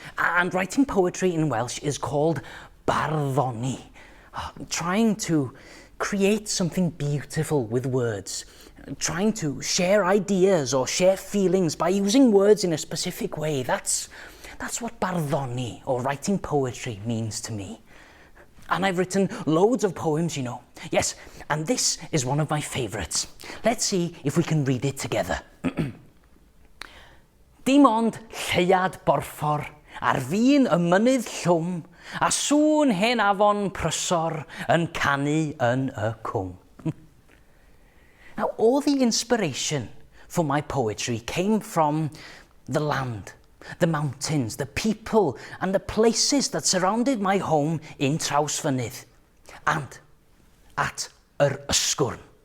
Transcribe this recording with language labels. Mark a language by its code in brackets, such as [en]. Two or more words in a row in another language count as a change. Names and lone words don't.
[en] And writing poetry in Welsh is called barddoni, trying to create something beautiful with words, trying to share ideas or share feelings by using words in a specific way. That's what barddoni, or writing poetry, means to me. And I've written loads of poems, you know. Yes, and this is one of my favourites. Let's see if we can read it together. [cy] Dim ond lleuad borffor ar fin y mynydd llwm, a sŵn hen afon prysor yn canu yn y cwm. [en] Now, all the inspiration for my poetry came from the land, the mountains, the people, and the places that surrounded my home in Trawsfynydd and at Ysgwrn.